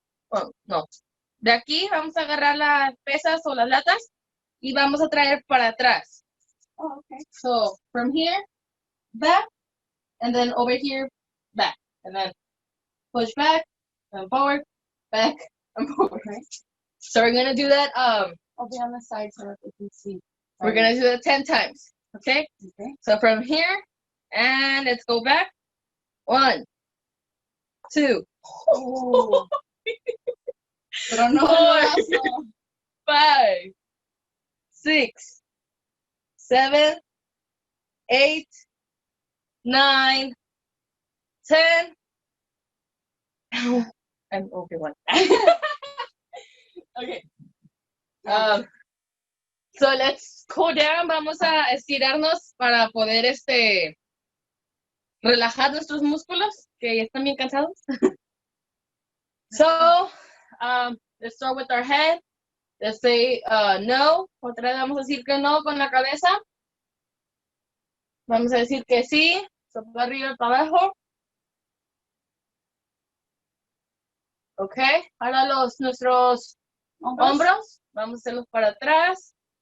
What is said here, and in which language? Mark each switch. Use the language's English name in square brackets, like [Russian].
[Spanish] Oh, no, de aquí vamos a agarrar las pesas o las latas y vamos a traer para atrás. [English] Oh, okay. So from here, back, and then over here, back, and then push back and forward, back and forward. Okay. So we're gonna do that. I'll be on the side so that they can see. We're gonna do that 10 times. Okay. Okay. So from here, and let's go back. 1, 2. [Spanish] Oh. Pero no, [English] 4, 5, 6, 7, 8, 9, 10. I'm over one. Okay. So let's cool down. [Spanish] Vamos a estirarnos para poder relajar nuestros músculos que ya están bien cansados. [English] So let's start with our head. Let's say no. [Spanish] Otra vez vamos a decir que no con la cabeza. Vamos a decir que sí. So, para arriba, para abajo. Ok. Ahora nuestros hombros. Vamos a hacerlos para atrás.